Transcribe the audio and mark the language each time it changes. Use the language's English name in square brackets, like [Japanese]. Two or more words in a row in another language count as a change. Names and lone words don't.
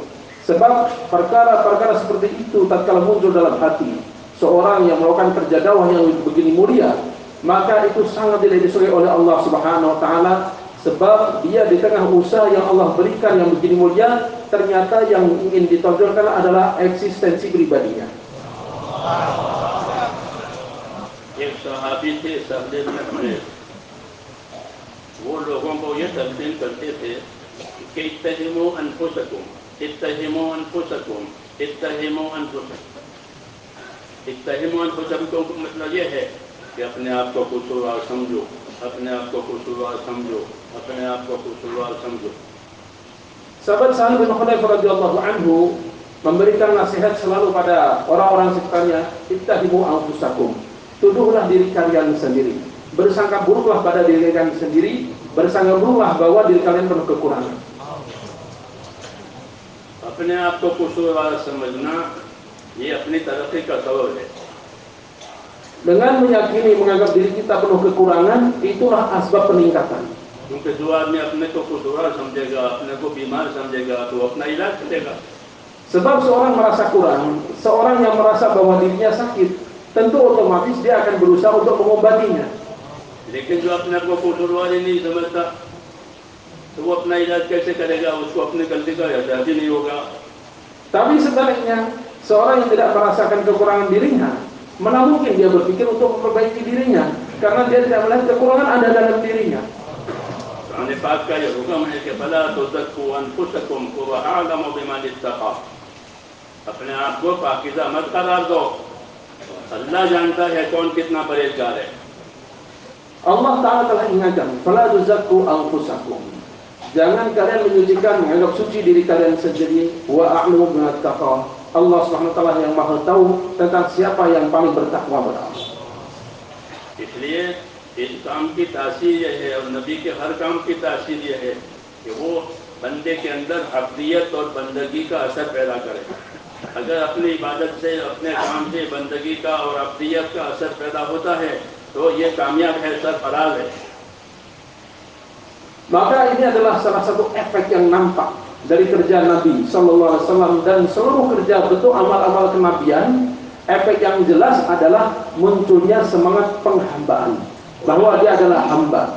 [Indonesian] Sebab perkara-perkara seperti itu tatkala muncul dalam hati seorang yang melakukan kerja dakwah yang begini mulia, maka itu sangat tidak disukai oleh Allah [Arabic] سبحانه وتعالى, [Indonesian] sebab dia di tengah usaha yang Allah berikan yang begini mulia, ternyata yang ingin ditonjolkan adalah eksistensi pribadinya. [Hindi] एक सहाबी थे सहदेव बिन हुनैफ, वो लोगों को ये तलकीन करते थे कि [Arabic] اتهموا أنفسكم, اتهموا أنفسكم, اتهموا أنفسكم. اتهموا أنفسكم [Hindi] का मतलब ये है कि अपने आप को कसूरवार समझो, अपने आप को कसूरवार समझो, अपने आप को कसूरवार समझो। [Indonesian] Sahabat Sa'ad bin Hunayf [Arabic] رضي الله عنه [Indonesian] memberikan nasihat selalu pada orang-orang sekitarnya, [Arabic] اتهموا أنفسكم, [Indonesian] tuduhlah diri kalian sendiri, bersangka buruklah pada diri kalian sendiri, bersangka buruklah bahwa diri kalian penuh kekurangan. [Hindi] अपने आप को कसूरवार समझना ये अपनी तरक्की का सबब है। [Indonesian] Dengan meyakini menganggap diri kita penuh kekurangan, itulah asbab peningkatan. [Hindi] क्योंकि जो आदमी अपने को कसूरवार समझेगा, अपने को बीमार समझेगा, तो अपना इलाज करेगा। [Indonesian] Sebab seorang merasa kurang, seorang yang merasa bahwa dirinya sakit, tentu otomatis dia akan berusaha untuk mengobatinya. [Hindi] लेकिन जो अपने को कसूरवार ही नहीं समझता, तो वो अपना इलाज कैसे करेगा? उसको अपनी गलती का एहसास ही नहीं होगा। [Indonesian] Tapi sebaliknya, seorang yang tidak merasakan kekurangan dirinya, mana mungkin dia berpikir untuk memperbaiki dirinya, karena dia tidak melihat kekurangan ada dalam dirinya. [Hindi] कुरान पाक का ये हुक्म है कि [Arabic] فلا تزكوا أنفسكم هو أعلم بمن اتقى. [Hindi] अपने आप को पाकीज़ा मत करार दो, अल्लाह जानता है कौन कितना परहेज़गार है। [Indonesian] Allah Ta'ala telah ingatkan, [Arabic] فلا تزكوا أنفسكم, [Indonesian] jangan kalian menyucikan, menganggap suci diri kalian sendiri, [Arabic] وأعلم بما تتقون. [Indonesian] Allah [Arabic] سبحانه وتعالى [Indonesian] yang Maha tahu tentang siapa yang paling bertakwa kepada Allah. [Hindi] इसलिए इस काम की तासीर यह है और नबी के हर काम की तासीर यह है कि वो बंदे के अंदर अब्दियत और बंदगी का असर पैदा करे। अगर अपनी इबादत से, अपने काम से बंदगी का और अब्दियत का असर पैदा होता है तो ये कामयाब है, सरफराज है। [Indonesian] Maka ini adalah salah satu efek yang nampak dari kerja Nabi [Arabic] صلى الله عليه وسلم [Indonesian] dan seluruh kerja bentuk amal-amal kenabian. Efek yang jelas adalah munculnya semangat penghambaan, bahwa dia adalah hamba.